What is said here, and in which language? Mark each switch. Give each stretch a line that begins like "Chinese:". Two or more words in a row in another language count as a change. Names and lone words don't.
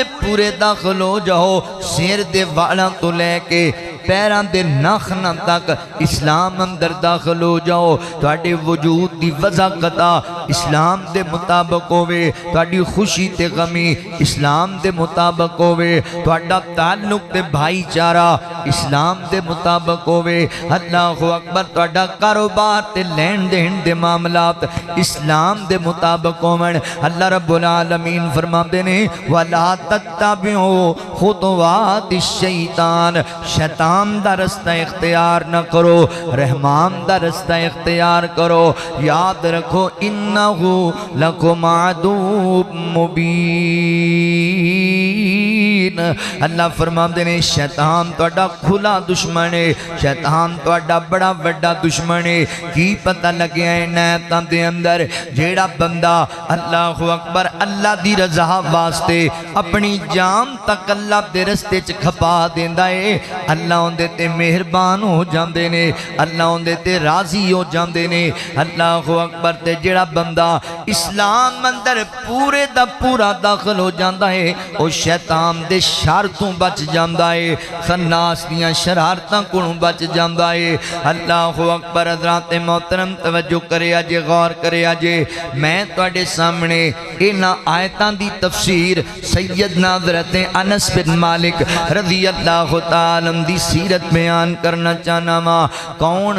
Punjabi: پورے داخل ہو جاؤ، سیر دے والاں تو لے کے پیران دے ناخناں تک اسلام اندر داخل ہو جاؤ، تواڈے وجود دی وضاقتہ اسلام دے مطابق ہوئے، تواڈی خوشی تے غمی اسلام دے مطابق ہوئے، تواڈا تعلق تے بھائی چارہ اسلام دے مطابق ہوئے،
Arabic: اللہ اکبر،
Punjabi: تواڈا کاروبار تے لین دین دے معاملات اسلام دے مطابق ہوئے۔ اللہ رب العالمین فرماندے نے
Arabic: وَلَا تَتَّبِعُوا خُطُوَاتِ الشَّیطان،
Punjabi: شیطان دا رستہ اختیار نہ کرو، رحمان دا رستہ اختیار کرو، یاد رکھو
Arabic: انہو لکم عدو مبین۔
Punjabi: اللہ فرماندے نے شیطان تواڈا کھلا دشمن ہے، شیطان تواڈا بڑا وڈا دشمن ہے۔ کی پتہ لگیا ہے نیتاں دے اندر جیڑا بندہ
Arabic: اللہ اکبر
Punjabi: اللہ دی رضا واسطے اپنی جان تک اللہ دے رستے چ کھپا دیندا ہے، اللہ اندے تے مہربان ہو جاندے نے، اللہ اندے تے راضی ہو جاندے نے۔
Arabic: اللہ اکبر،
Punjabi: تے جیڑا بندہ اسلام اندر پورے دا پورا داخل ہو جاندا ہے او شیطان دے شر تو بچ جاندا ہے، خناس دیاں شرارتاں کولوں بچ جاندا ہے۔
Arabic: اللہ اکبر،
Punjabi: حضرات محترم توجہ کریا جے، غور کریا جے، میں تواڈے سامنے انہاں آیتاں دی تفسیر سیدنا حضرت انس بن مالک
Arabic: رضی اللہ تعالی عنہ
Punjabi: دی سیرت بیان کرنا چاہنا وا۔ کون؟